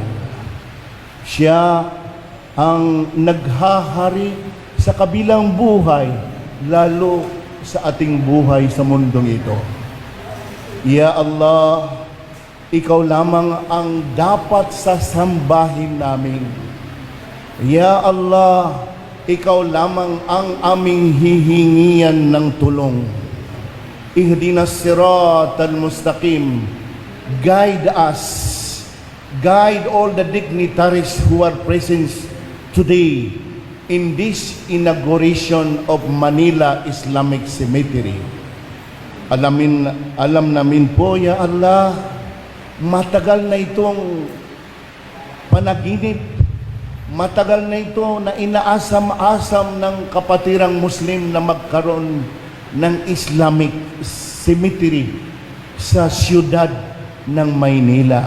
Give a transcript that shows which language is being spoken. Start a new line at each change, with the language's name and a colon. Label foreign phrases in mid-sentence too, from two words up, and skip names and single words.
Filipino: Siya ang naghahari sa kabilang buhay, lalo sa ating buhay sa mundong ito. Ya Allah, Ikaw lamang ang dapat sasambahin namin. Ya Allah, Ikaw lamang ang aming hihingian ng tulong.
Arabic: اهدنا الصراط المستقيم.
English: Guide us. Guide all the dignitaries who are present today in this inauguration of Manila Islamic Cemetery.
Filipino: Alam namin po, Ya Allah, Matagal na itong panaginip, matagal na ito na inaasam-asam ng kapatirang Muslim na magkaroon ng
English: Islamic cemetery
Filipino: sa siyudad ng Maynila.